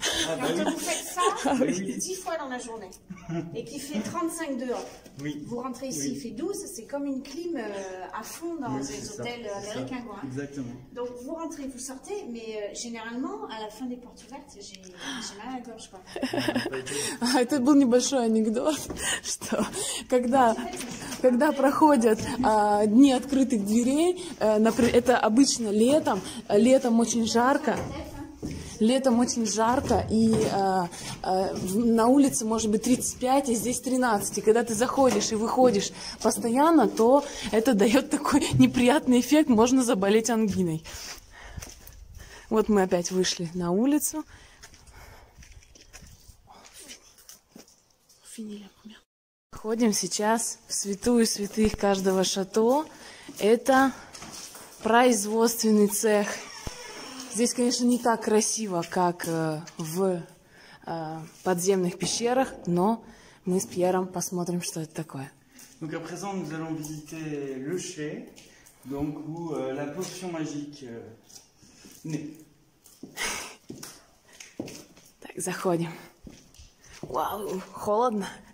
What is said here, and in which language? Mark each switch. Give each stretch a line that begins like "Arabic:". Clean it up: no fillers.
French: Quand vous faites ça 10 fois dans la journée et qu'il fait 35 dehors, vous rentrez ici, il fait 12, c'est comme une clim à fond dans les hôtels américains. Quoi, hein. Exactement. Donc vous rentrez, vous sortez, mais généralement, à la fin des portes ouvertes, j'ai mal à la gorge. Quoi.
Russian: Это был небольшой анекдот, что когда проходят дни открытых дверей, например, это обычно летом очень жарко. Летом очень жарко, и на улице может быть 35, и здесь 13. И когда ты заходишь и выходишь постоянно, то это дает такой неприятный эффект, можно заболеть ангиной. Вот мы опять вышли на улицу. Ходим сейчас в святую святых каждого шато. Это производственный цех. Здесь, конечно, не так красиво, как в подземных пещерах, но мы с Пьером посмотрим, что это такое.
French: Donc à présent, nous allons visiter le chai, donc où la potion magique naît.
Russian: Так, заходим. Вау, холодно.